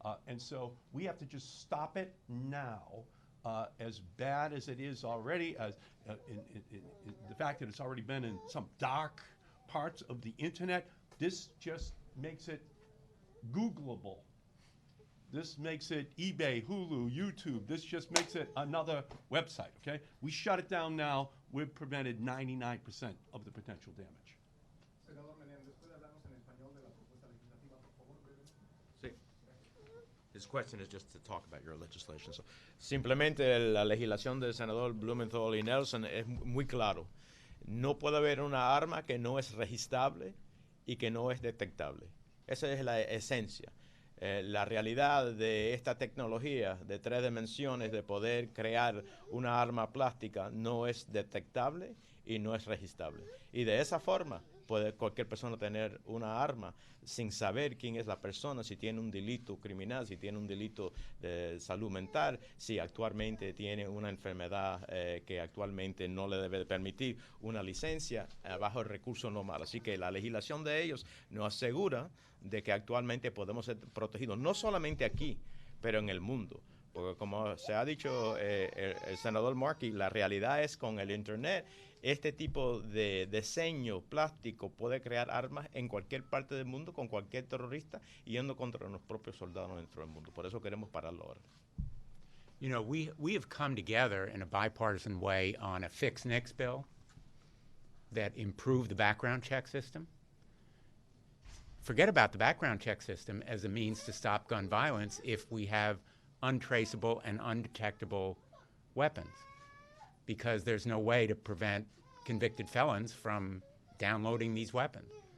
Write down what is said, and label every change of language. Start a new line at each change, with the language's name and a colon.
English: And so we have to just stop it now. As bad as it is already, as the fact that it's already been in some dark parts of the internet, this just makes it Googleable. This makes it eBay, Hulu, YouTube. This just makes it another website, okay? We shut it down now. We've prevented 99% of the potential damage.
Spanish: Senador Menéndez, ¿puede hablarnos en español de la propuesta legislativa, por favor, brevemente? Sí.
English: His question is just to talk about your legislation.
Spanish: So, simplemente la legislación del senador Blumenthal y Nelson es muy claro. No puede haber una arma que no es registrable y que no es detectable. Esa es la esencia. La realidad de esta tecnología de 3 dimensiones, de poder crear una arma plástica, no es detectable y no es registrable. Y de esa forma puede cualquier persona tener una arma sin saber quién es la persona, si tiene un delito criminal, si tiene un delito de salud mental, si actualmente tiene una enfermedad que actualmente no le debe permitir una licencia bajo el recurso normal. Así que la legislación de ellos nos asegura de que actualmente podemos ser protegidos, no solamente aquí, pero en el mundo. Porque como se ha dicho el senador Markey, la realidad es con el Internet, este tipo de diseño plástico puede crear armas en cualquier parte del mundo con cualquier terrorista yendo contra los propios soldados dentro del mundo. Por eso queremos pararlo ahora.
English: You know, we have come together in a bipartisan way on a fix NICS bill that improved the background check system. Forget about the background check system as a means to stop gun violence if we have untraceable and undetectable weapons, because there's no way to prevent convicted felons from downloading these weapons.